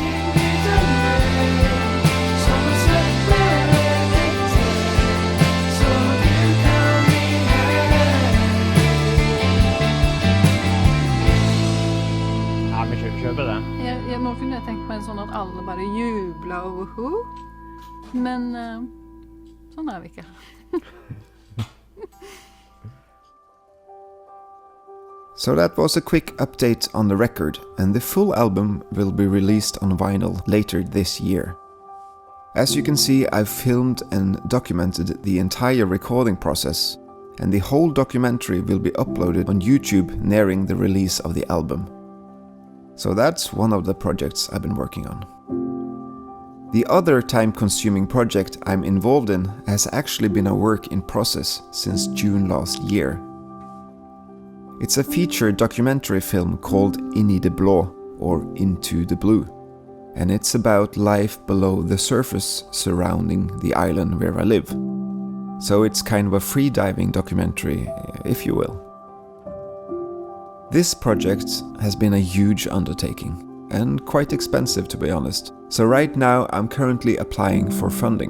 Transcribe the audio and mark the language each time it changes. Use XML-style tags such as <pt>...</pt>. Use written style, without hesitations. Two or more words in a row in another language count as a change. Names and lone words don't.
<no>Ja, vi kjøper det. Nå kunne jeg tenkt meg sånn at alle bare jubler over ho. Men sånn er vi ikke.</no> <en>So that was a quick update on the record, and the full album will be released on vinyl later this year. As you can see, I've filmed and documented the entire recording process, and the whole documentary will be uploaded on YouTube nearing the release of the album. So that's one of the projects I've been working on. The other time-consuming project I'm involved in has actually been a work in process since June last year. It's a feature documentary film called inn i det blå, or Into the Blue, and it's about life below the surface surrounding the island where I live. So it's kind of a freediving documentary, if you will. This project has been a huge undertaking, and quite expensive to be honest, so right now I'm currently applying for funding.</en>